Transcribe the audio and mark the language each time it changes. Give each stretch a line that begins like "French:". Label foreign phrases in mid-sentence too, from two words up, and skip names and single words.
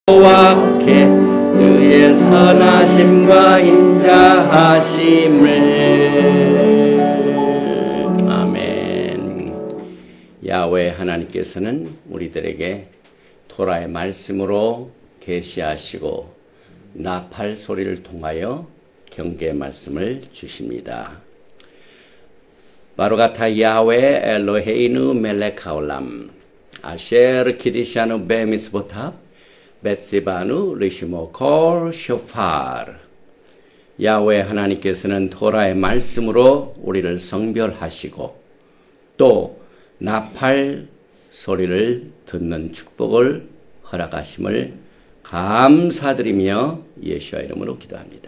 Korean: 여호와께 그의 선하심과 인자하심을. 아멘. 야훼 하나님께서는 우리들에게 토라의 말씀으로 계시하시고 나팔 소리를 통하여 경계의 말씀을 주십니다.
Hebrew: ברוך אתה יהוה אלוהינו מלך העולם אשר קדשנו במצוותיו וציוונו לשמוע קול שופר.
Korean: 야훼 하나님께서는 토라의 말씀으로 우리를 성별하시고 또 나팔 소리를 듣는 축복을 허락하심을 감사드리며 예수와 이름으로 기도합니다.